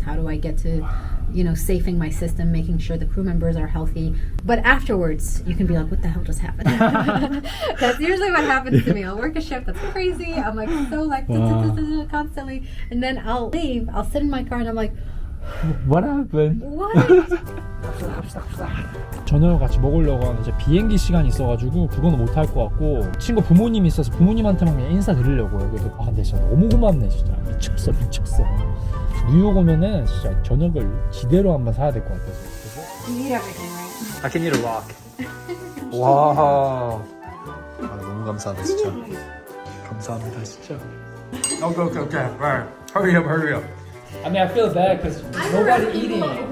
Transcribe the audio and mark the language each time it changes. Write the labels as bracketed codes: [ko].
[en] How do I get to, safing my system, making sure the crew members are healthy? But afterwards, you can be like, what the hell just happened? That's usually what happens to me. I'll work a shift that's crazy. I'm like so like constantly, and then I'll leave. I'll sit in my car and I'm like, What happened? what? [ko] 저녁을 같이 먹으려고 하는 이제 비행기 시간이 있어가지고 그거는 못할 것 같고 친구 부모님이 있어서 부모님한테만 그냥 인사드리려고요. 그래서 근데 진짜 너무 고맙네. 진짜 미쳤어. 뉴욕 오면은 진짜 저녁을 지대로 한번 사야 될 것 같아요. [en] You eat everything, right? I can eat a rock. 와. [ko] 너무 감사하다 진짜. 감사합니다 진짜. [en] Okay. Right. Hurry up. I mean, I feel bad because nobody eating.